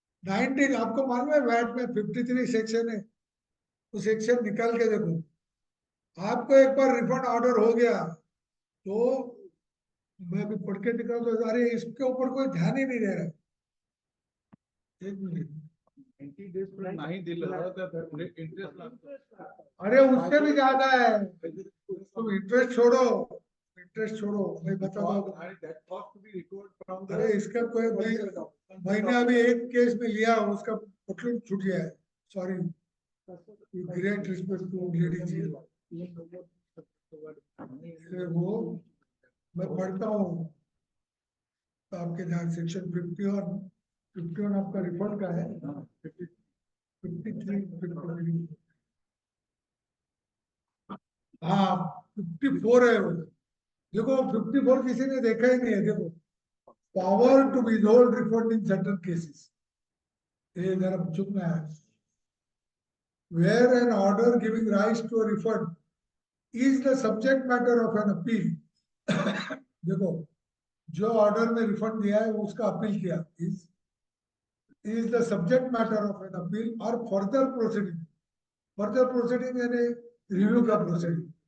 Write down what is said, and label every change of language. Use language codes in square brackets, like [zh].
[hi] 19 आपको मालूम है वैट में 53 सेक्शन है, वो सेक्शन निकाल के देखो, आपको एक बार रिफंड ऑर्डर हो गया तो मैं अभी पढ़ के दिखा तो अरे इसके ऊपर कोई ध्यान ही नहीं दे रहा है। एक मिनट, [en] 90 days [mr] पर्यंत नाही दिलं तर इंटरेस्ट लागतो. [hi] अरे उससे भी ज्यादा है, तुम इंटरेस्ट छोड़ो, इंटरेस्ट छोड़ो, मैं बताता हूँ। [mr] आणि [en] that cost to be recovered from [hi] अरे इसका कोई मैंने अभी एक केस में लिया, उसका मतलब छूट गया है, [en] Sorry, great respect to ladies. [hi] वो मैं पढ़ता हूँ तो आपके ध्यान सेक्शन 51 आपका रिफंड का है, 53 हाँ 54 है वो। देखो 54 किसी ने देखा ही नहीं है। देखो, [en] power to withhold refund in certain cases, [hi] ये जरा चुपना है। [en] Where an order giving rise to a refund is the subject matter of an appeal [hi] देखो, जो ऑर्डर में रिफंड दिया है उसका अपील किया, [en] is the subject matter of an appeal or further proceeding [hi] यानी रिव्यू का [en] proceeding,